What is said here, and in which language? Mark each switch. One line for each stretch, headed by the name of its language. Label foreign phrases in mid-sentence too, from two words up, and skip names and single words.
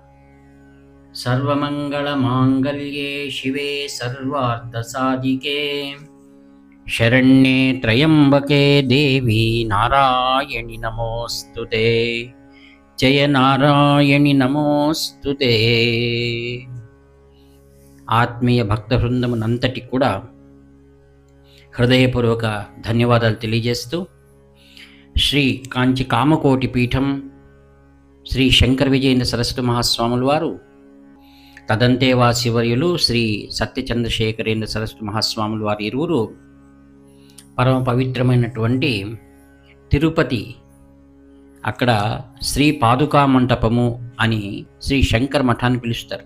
Sanskrit: सर्वमङ्गलमाङ्गल्ये शिवे सर्वार्थसाधिके शरण्ये त्र्यम्बके देवी नारायणि नमोऽस्तुते। जय नारायणि नमोऽस्तुते।
Telugu: ఆత్మీయ భక్త బృందమునంతటి కూడా హృదయపూర్వక ధన్యవాదాలు తెలియజేస్తూ శ్రీ కాంచి కామకోటి పీఠం శ్రీ శంకర విజయేంద్ర సరస్వతి మహాస్వాముల వారు తదంతేవాసివర్యులు శ్రీ సత్యచంద్రశేఖరేంద్ర సరస్వతి మహాస్వాముల వారి ఇరువురు పరమ పవిత్రమైనటువంటి తిరుపతి, అక్కడ శ్రీ పాదుకా మంటపము అని శ్రీ శంకర్ మఠాన్ని పిలుస్తారు.